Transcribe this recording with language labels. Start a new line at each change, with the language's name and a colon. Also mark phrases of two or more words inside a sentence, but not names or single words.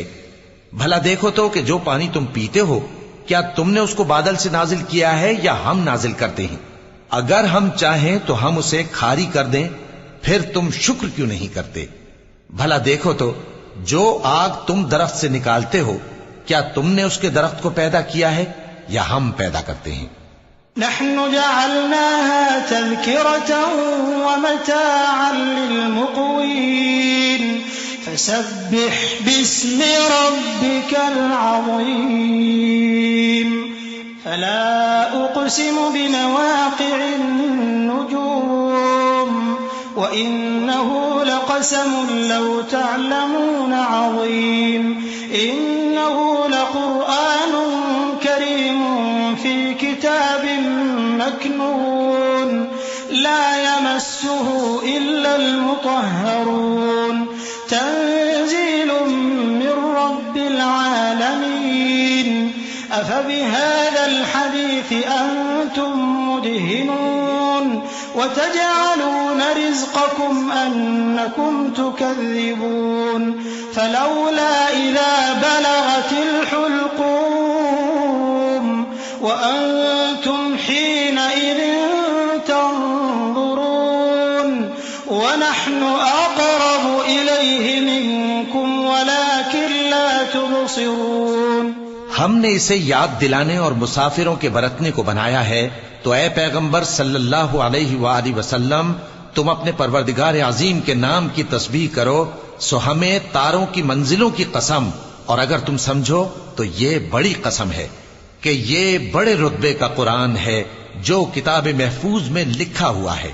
Urdu: بھلا دیکھو تو کہ جو پانی تم پیتے ہو کیا تم نے اس کو بادل سے نازل کیا ہے یا ہم نازل کرتے ہیں? اگر ہم چاہیں تو ہم اسے کھاری کر دیں، پھر تم شکر کیوں نہیں کرتے? بھلا دیکھو تو جو آگ تم درخت سے نکالتے ہو کیا تم نے اس کے درخت کو پیدا کیا ہے یا ہم پیدا کرتے ہیں?
Arabic: نحن جعلناها تذكرة ومتاعا للمقوين فسبح باسم ربك العظيم فلا أقسم بمواقع النجوم وإنه لقسم لو تعلمون عظيم إنه لقرآن كريم في كتاب مكنون لا يمسه إلا المطهرون تنزيل من رب العالمين أفبهذا الحديث أنتم مدهنون وتجعلون رزقكم أنكم تكذبون فلولا إذا بلغت الحلقوم وأنتم حينئذ تنظرون ونحن أقرب إليه منكم ولكن لا تبصرون.
Urdu: ہم نے اسے یاد دلانے اور مسافروں کے برتنے کو بنایا ہے، تو اے پیغمبر
Arabic: صلى الله عليه وسلم,
Urdu: تم اپنے پروردگار عظیم کے نام کی تسبیح کرو، سو ہمیں تاروں کی منزلوں کی قسم، اور اگر تم سمجھو تو یہ بڑی قسم ہے کہ یہ بڑے رتبے کا قرآن ہے جو کتاب محفوظ میں لکھا ہوا ہے.